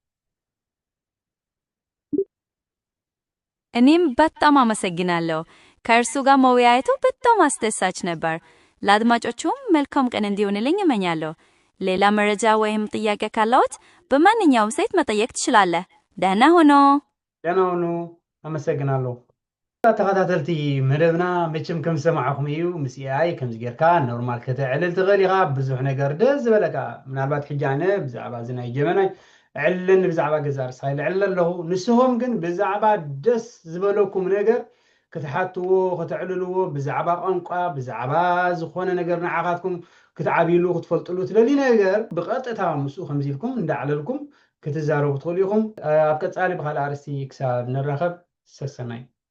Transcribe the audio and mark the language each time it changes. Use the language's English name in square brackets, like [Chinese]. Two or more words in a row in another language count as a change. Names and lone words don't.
[Amharic] እኔም በጣም አመሰግናለሁ። ከእርሱ ጋር መወያየቱ በጣም አስደሳች ነበር። ለአድማጮቹም መልካም ቀን እንዲሆንልኝ እመኛለሁ። ሌላ መረጃ ወይም ጥያቄ ካለዎት በማንኛውም ሰዓት መጠየቅ ትችላለህ። ደህና ሁኑ። [Tigrinya] አመሰግናለሁ። ተኸታተልቲ መደብና መቼም ከም ሰማዕኹም እዩ ምስ ኤአይ ከምዚ ጌርካ ኖርማል ከተዕልል ትኽእል ኢኻ። ብዙሕ ነገር ደስ ዝበለካ ምናልባት ሕጂ ኣነ ብዛዕባ እዚ ናይ ጀመናይ ዕለን ብዛዕባ ገዛ ርሳይ ልዕል ኣለኹ። ንስኹም ግን ብዛዕባ ደስ ዝበለኩም ነገር ክትሓትዎ ክትዕልልዎ ብዛዕባ ቋንቋ ብዛዕባ ዝኾነ ነገር ንዓኻትኩም ክትዓብይሉ ክትፈልጥሉ ትደሊ ነገር ብቐጥታ ምስኡ ከምዚ ኢልኩም እንዳዕለልኩም ክትዛረቡ ትኽእሉ ኢኹም። ኣብ ቀጻሊ ብካልእ ኣርስቲ ክሳብ ንራኸብ ሰሰናይ